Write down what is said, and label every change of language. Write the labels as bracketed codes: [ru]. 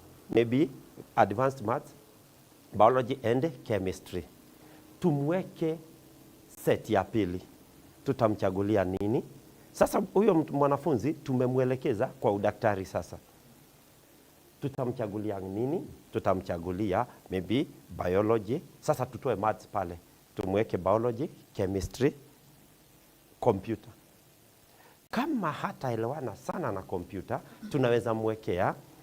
[en] Maybe advanced maths, biology and chemistry. [sw] Tumweke set ya pili, tutamchagulia nini? Sasa huyo mwanafunzi tumemwelekeza kwa udaktari. Sasa tutamchagulia nini? Tutamchagulia [en] maybe biology. [sw] Sasa tutoe maths pale, tumweke biology, chemistry, computer. Kama hataelewana sana na computer, tunaweza mwekea